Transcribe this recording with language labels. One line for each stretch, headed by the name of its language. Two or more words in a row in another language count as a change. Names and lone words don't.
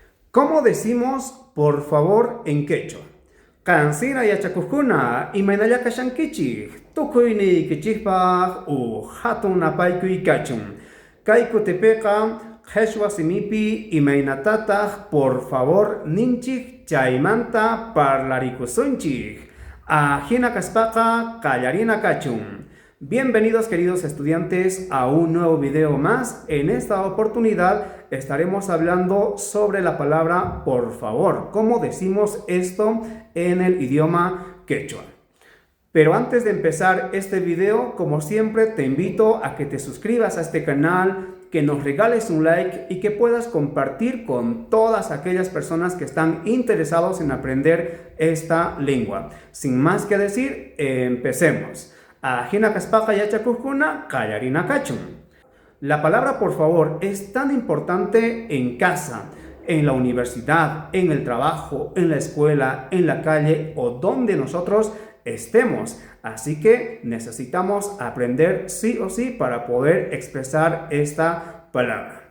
Spanish: ¿Cómo decimos por favor en quechua?
Quechua: Kansina yachakukuna imaynalla kashankichik tukuyni kichikpaq hatun napaykuy kachun. Kay kutipiqa qhechwa simipi imaynatataq
Spanish: por favor
Quechua: ninchik chaymanta parlaricusunchik. Ajina kaspaqa qallarina kachun.
Spanish: Bienvenidos queridos estudiantes a un nuevo video más. En esta oportunidad estaremos hablando sobre la palabra por favor. ¿Cómo decimos esto en el idioma quechua? Pero antes de empezar este video, como siempre, te invito a que te suscribas a este canal, que nos regales un like y que puedas compartir con todas aquellas personas que están interesados en aprender esta lengua. Sin más que decir, empecemos.
Quechua: Ajina kaspaqa yachakukuna qallarina kachun.
Spanish: La palabra por favor es tan importante en casa, en la universidad, en el trabajo, en la escuela, en la calle o donde nosotros estemos. Así que necesitamos aprender sí o sí para poder expresar esta palabra.